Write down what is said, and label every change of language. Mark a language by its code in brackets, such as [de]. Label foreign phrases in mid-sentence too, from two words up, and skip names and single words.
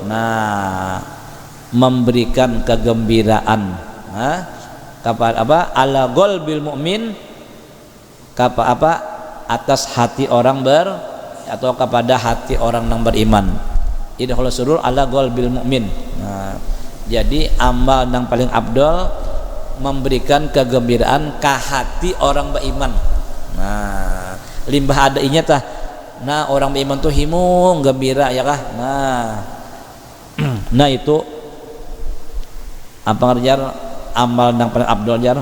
[id] Nah, memberikan kegembiraan. Kepada apa? [ar] Ala qalbil mu'min. [id] Atas hati orang atau kepada hati orang yang beriman. [ar] Idkhalus surur ala qalbil mu'min. [id] Nah, jadi amal yang paling afdal memberikan kegembiraan ke hati orang beriman. [bjn] Nah, limbah ada inya tah. Nah, orang beriman tuh himung gembira ya kah? Nah itu apa ngerjar amal yang paling afdal jar.